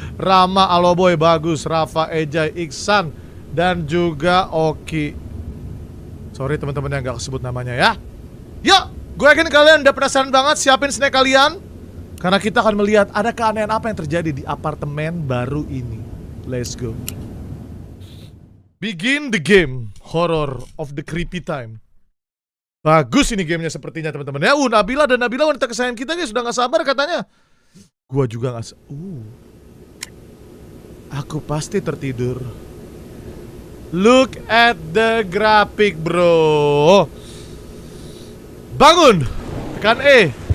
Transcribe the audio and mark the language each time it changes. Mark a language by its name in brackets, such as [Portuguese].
[Indonesian] Rama, halo boy, bagus. Rafa, Ejai, Iksan, dan juga Oki. Sorry teman-teman yang gak kesebut namanya ya. Yuk, gue yakin kalian udah penasaran banget. Siapin snack kalian, karena kita akan melihat ada keanehan apa yang terjadi di apartemen baru ini. [English] Let's go. Begin the game. Horror of the creepy time. [Indonesian] Bagus ini gamenya sepertinya teman-teman ya. Nabila dan Nabila wanita kesayangan kita guys, sudah gak sabar katanya. Gua juga gak Aku pasti tertidur. [English] Look at the graphic bro. [Indonesian] Bangun. Tekan E.